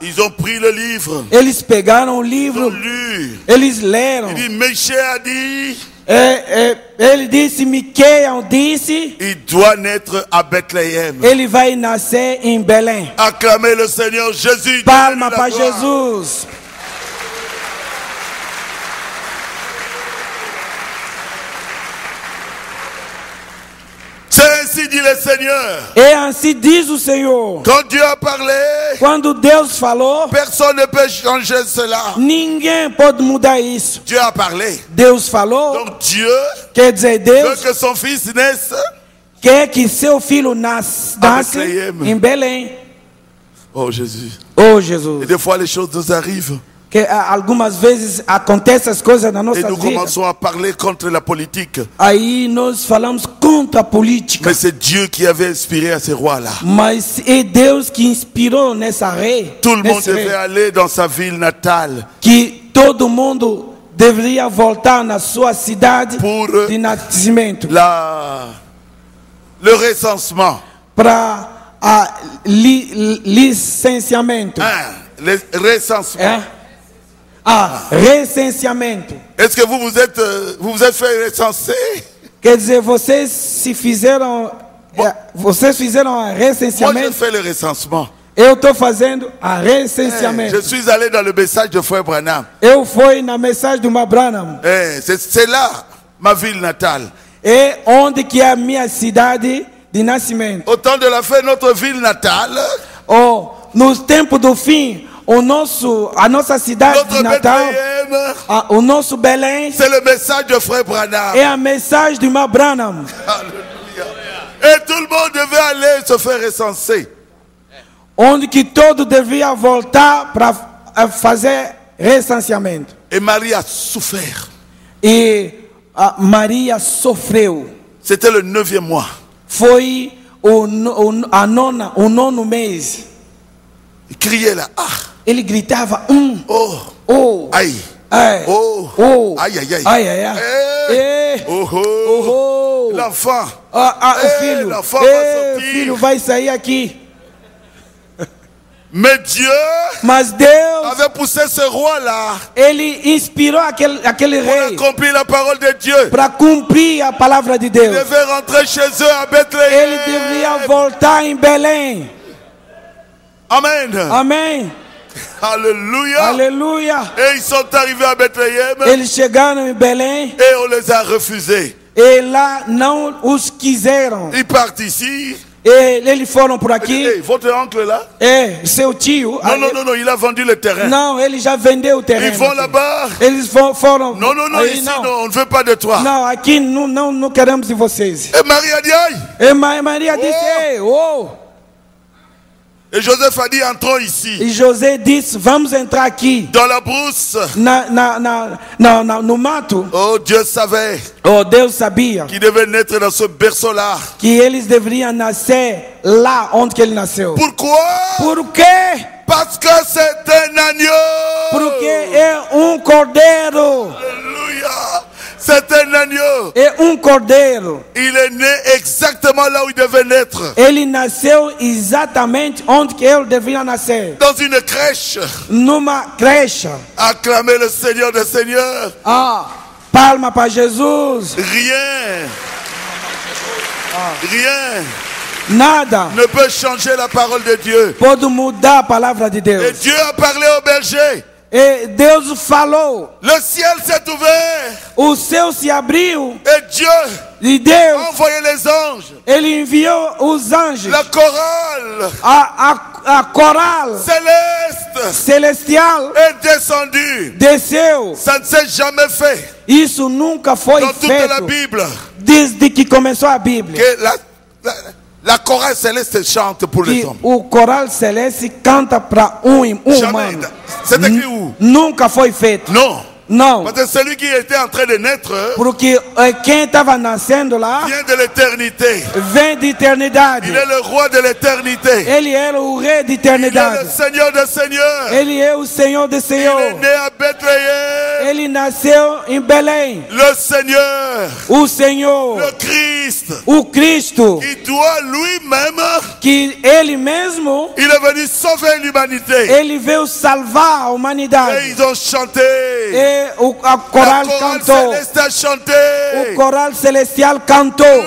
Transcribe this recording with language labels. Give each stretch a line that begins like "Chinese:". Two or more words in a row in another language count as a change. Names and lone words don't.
French: Ils ont pris le livre.
Portuguese: Eles pegaram o
French: Ils ont
Portuguese: livro,
French: lu.
Portuguese: eles leram.
French: Il dit, Michée a dit,
Portuguese: Ele disse, Miqueias disse,
French: il doit naître à Bethléem.
Portuguese: ele vai nascer em Belém.
French: Acclamez le Seigneur Jésus.
Portuguese: Palma
French: Donnez-lui la
Portuguese: para
French: gloire.
Portuguese: Jesus.
French: C'est ainsi dit le Seigneur.
Portuguese: E assim diz o Senhor.
French: Quand Dieu a parlé,
Portuguese: Quando Deus falou,
French: personne ne peut changer cela.
Portuguese: ninguém pode mudar isso.
French: Dieu a parlé.
Portuguese: Deus falou,
French: Donc Dieu
Portuguese: quer dizer,
French: veut
Portuguese: Deus
French: que son fils naisse.
Portuguese: quer que seu filho nasça
French: Bethlehem.
Portuguese: em Belém.
French: Oh Jésus.
Portuguese: Oh
French: Et
Portuguese: Jesus.
French: des fois les choses nous arrivent.
Portuguese: Que algumas vezes acontecem as coisas na
French: Et
Portuguese: nossa
French: nous
Portuguese: vida.
French: commençons à parler contre la politique.
Portuguese: Aí nós falamos contra a política.
French: Mais c'est Dieu qui avait inspiré à ces rois-là.
Portuguese: Mas é Deus que inspirou nessa rei.
French: Tout le monde
Portuguese: nesse rei,
French: devait aller dans sa ville natale
Portuguese: que todo mundo deveria voltar na sua cidade
French: pour
Portuguese: de nascimento
French: le recensement.
Portuguese: para licenciamento.
French: Le recensement.
Portuguese: É? Recenseamento.
French: Est-ce que vous vous êtes fait recenser?
Portuguese: Quer dizer, vocês fizeram
French: Moi, je
Portuguese: recenseamento.
French: fais le recensement.
Portuguese: Eu estou fazendo a recenseamento.
French: Je suis allé dans le message de Frère Branham.
Portuguese: Eu fui na mensagem do Branham.
French: C'est là ma ville natale.
Portuguese: É onde que é a minha cidade de nascimento.
French: Au temps de la fin, notre ville natale,
Portuguese: Oh, no tempo do fim, a nossa cidade de
French: notre
Portuguese: Natal,
French: Bethléem,
Portuguese: o nosso Belém,
French: c'est le message de Frère Branham.
Portuguese: é a mensagem do Branham.
French: Alléluia. Et tout le monde devait aller se faire recenser.
Portuguese: Onde que todo devia voltar para fazer recenseamento.
French: Et Marie a souffert.
Portuguese: E Maria sofreu.
French: C'était le 9e mois.
Portuguese: Foi o nono mês.
French: Il criait là.
Portuguese: Ah, Ele gritava, oh, oh,
French: aïe.
Portuguese: ai, Oh, oh,
French: aïe, aïe, aïe.
Portuguese: ai, ai, ai.
French: Eh, oh, oh,
Portuguese: Oh,
French: l'enfant.
Portuguese: o filho,
French: l'enfant va sortir.
Portuguese: filho vai sair aqui.
French: Mais Dieu
Portuguese: Mas Deus,
French: avait poussé ce roi-là
Portuguese: ele inspirou aquele
French: pour
Portuguese: rei
French: accomplir la parole de Dieu.
Portuguese: para cumprir a palavra de
French: Il
Portuguese: Deus.
French: devait rentrer chez eux à Bethléem.
Portuguese: Ele devia voltar em Belém.
French: Amen.
Portuguese: Amém.
French: Alléluia.
Portuguese: Aleluia.
French: Et ils sont arrivés à Bethléem
Portuguese: Eles chegaram em Belém
French: et on les a refusés.
Portuguese: e lá não os quiseram.
French: Ils partent ici.
Portuguese: E eles foram por
French: Hey,
Portuguese: aqui.
French: votre oncle là?
Portuguese: Seu tio.
French: Non, il a vendu le terrain.
Portuguese: Não, ele já vendeu o terreno.
French: Ils vont là-bas.
Portuguese: Eles foram.
French: Non,
Portuguese: Aí,
French: ici,
Portuguese: não.
French: non, on ne veut pas de toi.
Portuguese: Não, aqui não queremos de vocês.
French: Et Marie a dit, aïe,
Portuguese: E Maria disse, ei, oh.
French: Et Joseph a dit, entrons ici.
Portuguese: E José disse, vamos entrar aqui.
French: Dans la brousse.
Portuguese: No mato.
French: Oh, Dieu savait.
Portuguese: Oh, Deus sabia.
French: Qu'il devait naître dans ce berceau-là.
Portuguese: Que eles deveriam nascer lá onde que ele nasceu.
French: Pourquoi?
Portuguese: Por quê?
French: Parce que c'est un agneau.
Portuguese: Porque é cordeiro.
French: Alléluia. C'est un agneau.
Portuguese: É cordeiro.
French: Il est né exactement là où il devait naître.
Portuguese: Ele nasceu exatamente onde que ele deveria nascer.
French: Dans une crèche.
Portuguese: Numa creche.
French: Acclamez le Seigneur des Seigneurs.
Portuguese: Palma para Jesus.
French: Rien. Rien.
Portuguese: Nada
French: ne peut changer la parole de Dieu.
Portuguese: Pode mudar a palavra de Deus.
French: Et Dieu a parlé au berger.
Portuguese: E Deus falou.
French: Le ciel s'est ouvert.
Portuguese: O céu se abriu.
French: Et Dieu a envoyé les anges.
Portuguese: Ele enviou os anjos.
French: La chorale.
Portuguese: A coral
French: celestial est descendue.
Portuguese: Desceu.
French: Ça ne s'est jamais fait.
Portuguese: Isso nunca foi
French: dans
Portuguese: feito.
French: Toute la Bible.
Portuguese: Desde que começou a Bíblia.
French: Que la chorale céleste chante pour les hommes.
Portuguese: O coral celeste canta para humano.
French: C'est écrit où?
Portuguese: Nunca foi feito.
French: Non.
Portuguese: Não.
French: Parce que celui qui était en train de naître,
Portuguese: porque quem estava nascendo lá,
French: vient de l'éternité.
Portuguese: Vem de eternidade.
French: Il est le roi de l'éternité.
Portuguese: Ele era o rei de eternidade.
French: Il est le Seigneur des seigneurs.
Portuguese: Ele é o Senhor des senhores.
French: Il est né à Bethléem.
Portuguese: Ele nasceu em Belém.
French: Le Seigneur.
Portuguese: O Senhor.
French: Le Christ.
Portuguese: O Cristo.
French: Qui doit lui-même.
Portuguese: Que ele mesmo.
French: Il est venu sauver l'humanité.
Portuguese: Ele veio salvar a humanidade.
French: Et ils ont chanté.
Portuguese: A coral cantou. O coral celestial cantou.